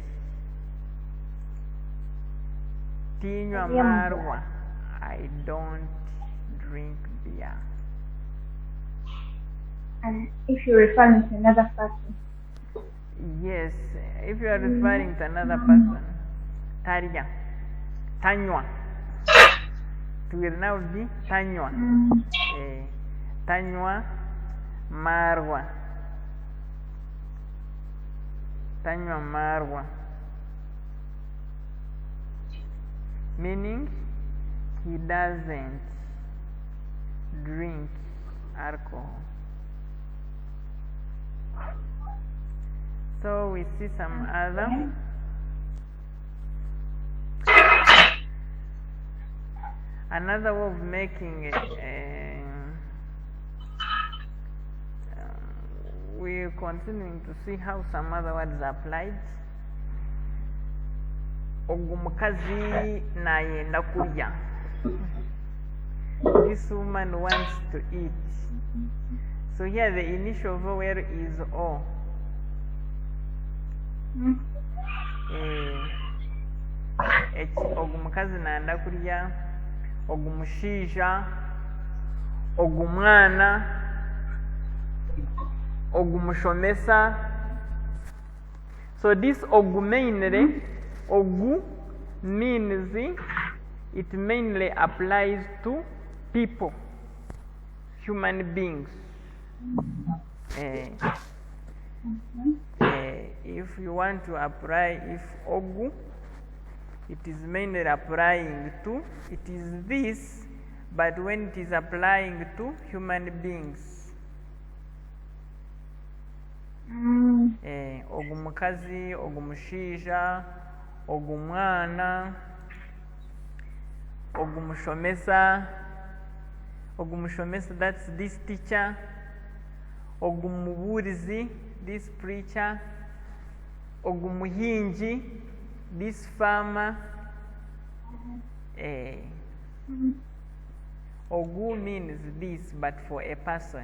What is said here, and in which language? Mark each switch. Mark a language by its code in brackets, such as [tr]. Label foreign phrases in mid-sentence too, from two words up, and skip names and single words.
[nyn] Tinywa marwa, [en] I don't drink beer. And if you're referring to another person? Yes, if you are referring to another person, [nyn] talya, tanywa. [en] It will now be tanywa. [nyn] Tanywa marwa. Tanywa marwa. [en] Meaning he doesn't drink alcohol. So we see some other. Another way of making we're continuing to see how some other words are applied. [nyn] Ogumukazi nayenda kulya. [en] This woman wants to eat. So here the initial vowel is O. [nyn] Ogumukazi nayenda kulya. Ogumushisha, ogumwana, ogumushomesa. [en] So this ogu mainly, ogu means it mainly applies to people, human beings. If you want to apply, if ogu, it is mainly applying to, it is this, but when it is applying to human beings. [nyn] Ogumukazi, ogumushisha, ogumwana, ogumushomesa. Ogumushomesa, [en] that's this teacher. Ogumuburizi, this preacher. Ogumuhinji, this farmer. Ogu means this, but for a person.